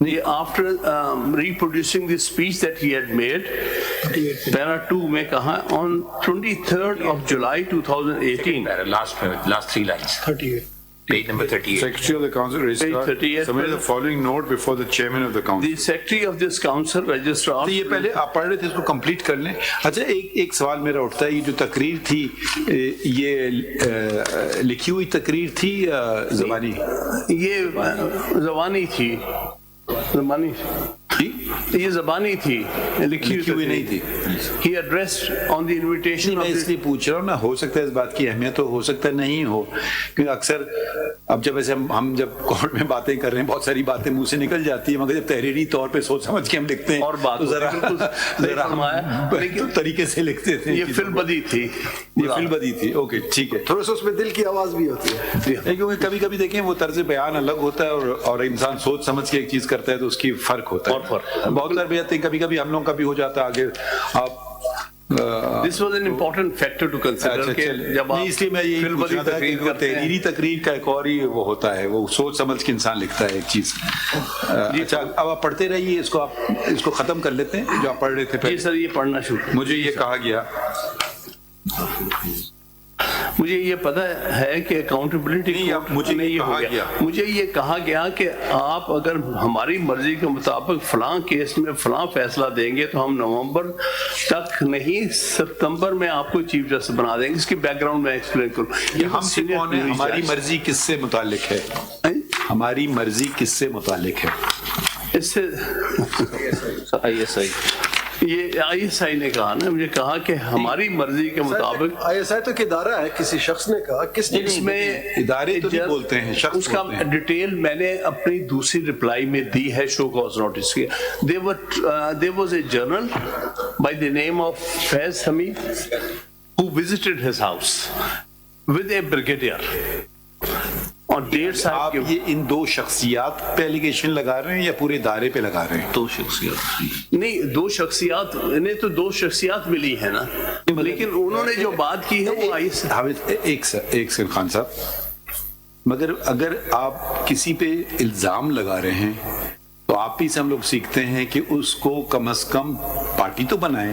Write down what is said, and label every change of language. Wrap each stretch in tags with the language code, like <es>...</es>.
<en>After reproducing the speech that he had made, Para 2</en> <ur>میں کہا</ur> <en>on 23rd of July 2018. Last 3 lines. 38 Page number 38. Secretary of the Council Registrar Page 38 submitted the following note before the Chairman of the Council. The Secretary of this Council Registrar.</en> <ur>یہ پہلے آپ پڑھ رہے تھے اس کو complete کر لیں. اچھا ایک سوال میرا اٹھتا ہے، یہ جو تقریر تھی یہ لکھی ہوئی تقریر تھی یا زبانی؟ یہ زبانی تھی. زبانی یہ زبانی تھی، لکھی ہوئی نہیں تھی.</ur> <en>He addressed on the invitation</en> <ur>میں</ur> <en>of</en> <ur>اس لیے پوچھ رہا ہوں نا، ہو سکتا ہے اس بات کی اہمیت ہو سکتا ہے نہیں ہو، کیونکہ اکثر اب جب ایسے ہم جب کورٹ میں باتیں کر رہے ہیں بہت ساری باتیں منہ سے نکل جاتی ہیں، مگر جب تحریری طور پہ سوچ سمجھ کے ہم لکھتے ہیں اور بات تو ذرا طریقے سے لکھتے تھے. یہ فل بدی تھی. یہ فل بدی تھی. اوکے ٹھیک ہے. تھوڑا سا اس میں دل کی آواز بھی ہوتی ہے، کیونکہ کبھی کبھی دیکھیں وہ طرز بیان الگ ہوتا ہے اور انسان سوچ سمجھ کے ایک چیز کرتا ہے تو اس کی فرق ہوتا ہے. بہت سارے بھائی کبھی کبھی ہم لوگ کا بھی ہو جاتا ہے آگے. آپ</ur> <en>This was an important factor to consider</en> <ur>کہ جب آپ اس لیے میں یہی پوچھ رہا تھا کہ تحریری تقریر کا ایک اور ہی وہ ہوتا ہے، وہ سوچ سمجھ کے انسان لکھتا ہے ایک چیز. اچھا اب آپ پڑھتے رہیے اس کو، آپ اس کو ختم کر لیتے ہیں جو آپ پڑھ رہے تھے. جی سر یہ پڑھنا شروع. مجھے یہ کہا گیا، مجھے یہ پتہ ہے کہ اکاؤنٹیبلٹی مجھے یہ کہا گیا کہ آپ اگر ہماری مرضی کے مطابق فلاں کیس میں فلاں فیصلہ دیں گے تو ہم نومبر تک نہیں ستمبر میں آپ کو چیف جسٹس بنا دیں گے. اس کی بیک گراؤنڈ میں ایکسپلین کروں. ہم سے کون ہے؟ ہماری مرضی کس سے متعلق ہے؟ ہماری مرضی کس سے متعلق ہے؟ اس سے</ur> <en>ISI.</en> <ur>یہ ISI نے کہا نا، مجھے کہا کہ ہماری مرضی کے مطابق. ISI تو ایک ادارہ ہے، کسی شخص نے کہا. کس اس میں ادارے تو نہیں بولتے ہیں، شخص اس کا ڈیٹیل میں نے اپنی دوسری رپلائی میں دی ہے شو کاز نوٹس کے.</ur> <en>There was a journal by the name of Faiz Hamid who visited his house with a brigadier.</en> <ur>اور ڈیٹ صاحب آپ یہ ان 2 شخصیات پہ ایلیگیشن لگا رہے ہیں یا پورے ادارے پہ لگا رہے ہیں؟ 2 شخصیات. نہیں 2 شخصیات، انہیں تو 2 شخصیات ملی ہے نا، لیکن انہوں نے جو بات کی ہے وہ ایک سر خان صاحب، مگر اگر آپ کسی پہ الزام لگا رہے ہیں تو آپ ہی سے ہم لوگ سیکھتے ہیں کہ اس کو کم از کم پارٹی تو بنائیں.</ur>